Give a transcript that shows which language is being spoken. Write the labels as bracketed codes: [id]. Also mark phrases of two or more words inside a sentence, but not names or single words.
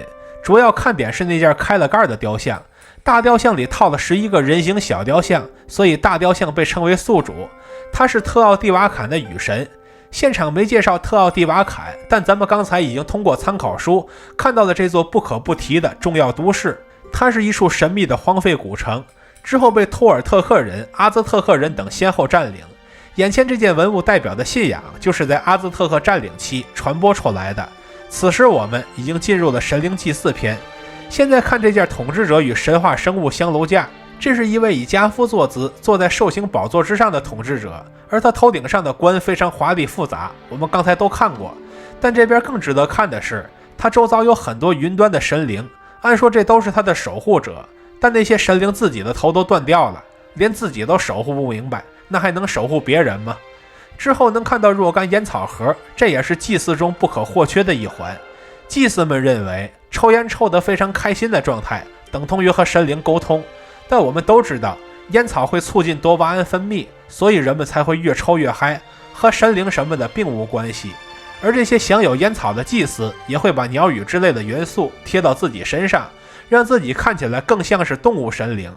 [zh] 主要看点是那件開了蓋的雕像，大雕像裡套了11個人形小雕像，所以大雕像被稱為宿主。他是特奧蒂瓦坎的雨神。现场没介紹特奧蒂瓦坎，但咱們剛才已經通過參考書看到了這座不可不提的重要都市。它是一處神秘的荒廢古城，之後被托爾特克人、阿茲特克人等先後佔領。眼前這件文物代表的信仰，就是在阿茲特克佔領期傳播出來的。此時我們已經進入了神靈祭祀篇。現在看這件統治者與神話生物香爐架，這是一位以家夫坐姿坐在獸形寶座之上的統治者，而他頭頂上的冠非常華麗複雜，我們剛才都看過。但這邊更值得看的是，他周遭有很多雲端的神靈，按說這都是他的守護者，但那些神靈自己的頭都斷掉了，連自己都守護不明白，那還能守護別人嗎？之後能看到若干烟草盒，這也是祭祀中不可或缺的一環。祭司們認為抽煙抽得非常開心的狀態等同於和神靈溝通，但我們都知道煙草會促進多巴胺分泌，所以人們才会越抽越嗨，和神靈什麼的並無關係。而這些享有煙草的祭司也會把鳥語之類的元素貼到自己身上，讓自己看起來更像是動物神靈。